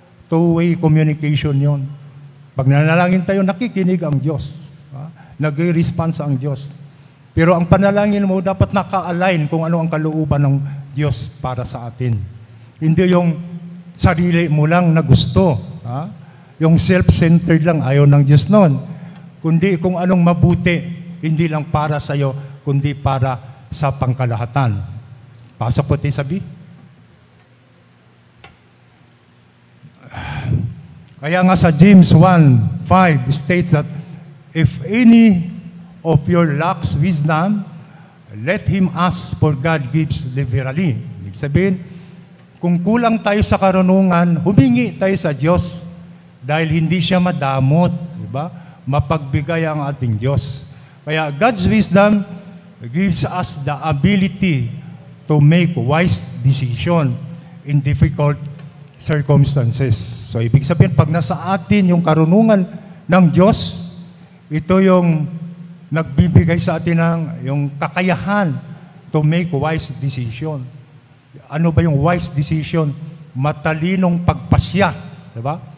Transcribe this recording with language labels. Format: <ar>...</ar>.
<en>Two-way communication yon.</en> <tl>Pag nanalangin tayo, nakikinig ang Diyos. Nag-response ang Diyos. Pero ang panalangin mo dapat naka-align kung ano ang kalooban ng Diyos para sa atin. Hindi yung sarili mo lang na gusto. Yung self-centered lang, ayaw ng Diyos noon. Kundi kung anong mabuti, hindi lang para sa iyo, kundi para sa pangkalahatan. Pasok po tayo sabi. Kaya nga sa</tl> <en>James 1:5 states that if any of your lacks wisdom, let him ask, for God gives liberally.</en> <tl>Ibig sabihin, kung kulang tayo sa karunungan, humingi tayo sa Diyos dahil hindi siya madamot, diba? Mapagbigay ang ating Diyos.</tl> <en>Kaya God's wisdom gives us the ability to make wise decision in difficult circumstances.</en> <tl>So, ibig sabihin, pag nasa atin yung karunungan ng Diyos, ito yung nagbibigay sa atin ng yung kakayahan</tl> <en>to make wise decision.</en> <tl>Ano ba yung wise decision? Matalinong pagpasya. Diba?</tl>